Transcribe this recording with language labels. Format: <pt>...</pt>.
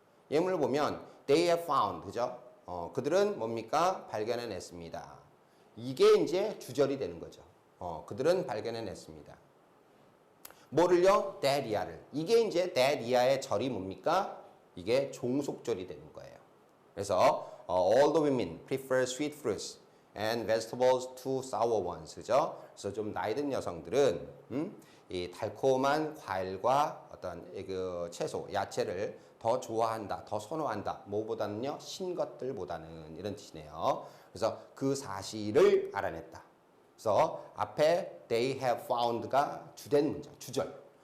<ko>예문을 보면</ko> <en>they have found,</en> <ko>그죠? 그들은 뭡니까? 발견해냈습니다. 이게 이제 주절이 되는 거죠. 그들은 발견해냈습니다. 뭐를요? that iya를. 이게 이제 that iya의 절이 뭡니까? 이게 종속절이 되는 거예요. 그래서</ko> <en>all the women prefer sweet fruits and vegetables to sour ones.</en> <ko>그죠? 그래서 좀 나이 든 여성들은 이 달콤한 과일과 어떤 그 채소, 야채를 더 좋아한다, 더 선호한다. 뭐보다는요? 신 것들보다는 이런 뜻이네요. 그래서 그 사실을 알아냈다. 그래서 앞에</ko> <en>they have found</en> <ko>가 주된 문장, 주절.</ko>